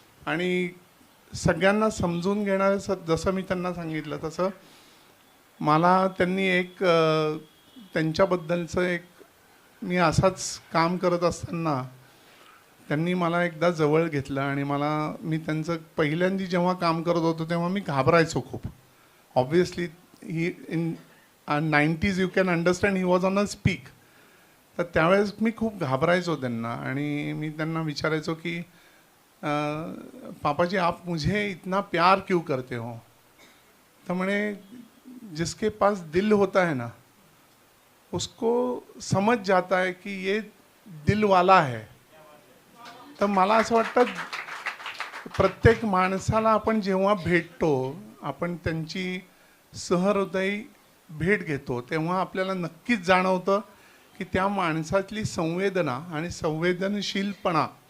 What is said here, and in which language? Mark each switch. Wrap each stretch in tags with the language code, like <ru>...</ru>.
<mr>आणि सगळ्यांना समजून घेणारं, जसं मी त्यांना सांगितलं तसं मला त्यांनी एक त्यांच्याबद्दलचं एक, मी असाच काम करत असताना त्यांनी मला एकदा जवळ घेतलं आणि मी त्यांचं पहिल्यांदा जेव्हा काम करत होतो तेव्हा मी घाबरायचो खूप.</mr> <en>Obviously he in 90s you can understand, he was on a speak.</en> <mr>तर त्यावेळेस मी खूप घाबरायचो त्यांना आणि मी त्यांना विचारायचो की पापाजी</mr> <hi>आप मुझे इतना प्यार क्यों करते हो.</hi> <mr>तर म्हणे</mr> <hi>जिसके पास दिल होता है ना उसको समझ जाता है कि ये दिल वाला है.</hi> <mr>तर मला असं वाटतं प्रत्येक माणसाला आपण जेव्हा भेटतो, आपण त्यांची सहृदयी भेट घेतो तेव्हा आपल्याला नक्कीच जाणवतं की त्या माणसातली संवेदना आणि संवेदनशीलपणा</mr>